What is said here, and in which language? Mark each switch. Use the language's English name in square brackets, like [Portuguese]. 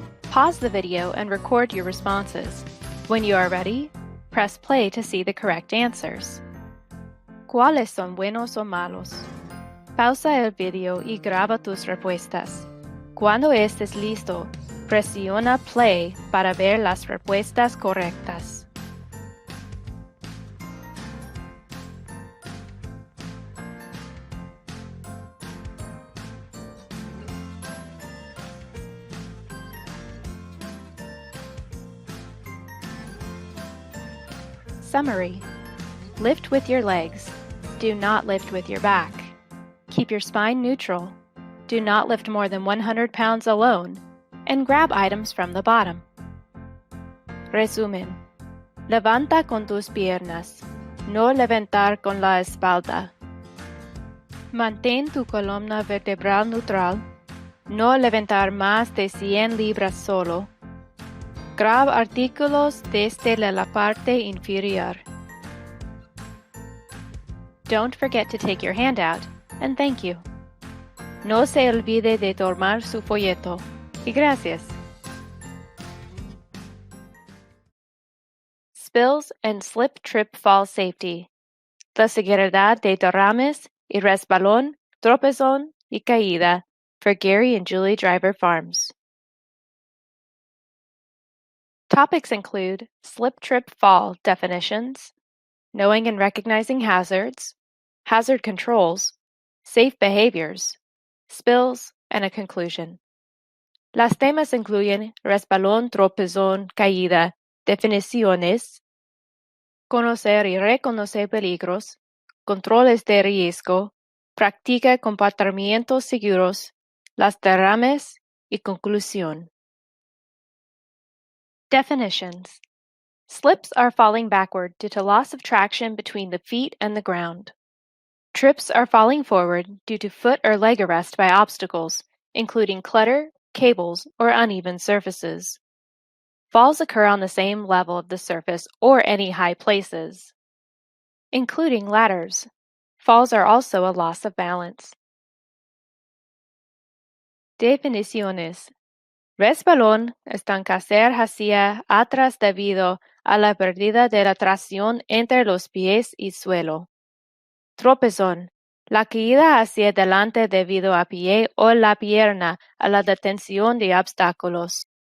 [English] Pause the video and record your responses. When you are ready, press play to see the correct answers. [Spanish] ¿Cuáles son buenos o malos? Pausa el video y graba tus respuestas. Cuando estés listo, presiona play para ver las respuestas correctas. [English] Summary. Lift with your legs. Do not lift with your back. Keep your spine neutral. Do not lift more than 100 pounds alone, and grab items from the bottom. [Spanish] Resumen. Levanta con tus piernas. No levantar con la espalda. Mantén tu columna vertebral neutral. No levantar más de 100 libras solo. [English] Grab [Spanish] artículos desde la parte inferior. [English] Don't forget to take your hand out, and thank you. [Spanish] No se olvide de tomar su folleto. Y gracias. [English] Spills and slip trip fall safety. [Spanish] La seguridad de derrames y resbalón, tropezón y caída [English] for [Spanish] Gary and Julie Driver Farms. [English] Topics include slip, trip, fall definitions, knowing and recognizing hazards, hazard controls, safe behaviors, spills, and a conclusion. [Spanish] Las temas incluyen resbalón, tropezón, caída, definiciones, conocer y reconocer peligros, controles de riesgo, practica comportamientos seguros, las derrames y conclusión. [English] Definitions. Slips are falling backward due to loss of traction between the feet and the ground. Trips are falling forward due to foot or leg arrest by obstacles, including clutter, cables, or uneven surfaces. Falls occur on the same level of the surface or any high places, including ladders. Falls are also a loss of balance. [Spanish] Definiciones. Resbalón, estancarse hacia atrás debido a la pérdida de la tracción entre los pies y suelo. Tropezón, la caída hacia adelante debido a pie o la pierna a la detención de obstáculos.